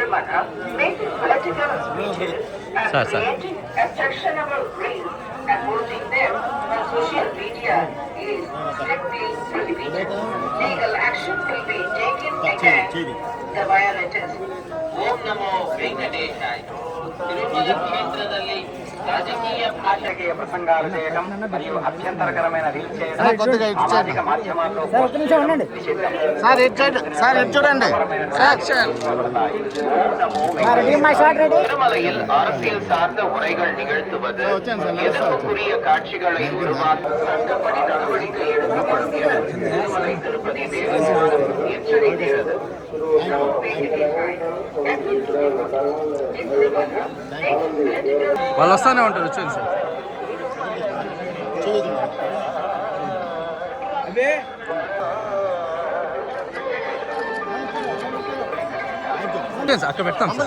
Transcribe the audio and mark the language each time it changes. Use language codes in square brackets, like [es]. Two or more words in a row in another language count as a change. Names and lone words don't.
[en] making political speeches and creating objectionable reels and posting them on social media is strictly prohibited. Legal action will be taken against the violators. [sa] ಓಂ ನಮೋ ವೆಂಕಟೇಶಾಯ. [te] తిరుమల క్షేత్రದಲ್ಲಿ రాజకీయ రాజకీయ ప్రసంగాలు చేయడం మరియు అభ్యంతరకరమైన రీల్స్ చేయడం సామాజిక మాధ్యమాల్లో [ta] திருமலையில் அரசியல் சார்ந்த உரைகள் நிகழ்த்துவது எதிர்ப்புக்குரிய காட்சிகளை உருவாக்கும் சட்டப்படி நடவடிக்கை எடுக்கப்படும் என திருமலை திருப்பதி தேவஸ்தானம் எச்சரிக்கிறது. [te] వాళ్ళు వస్తానే ఉంటారు. వచ్చేది సార్ అక్కడ పెడతాం సార్.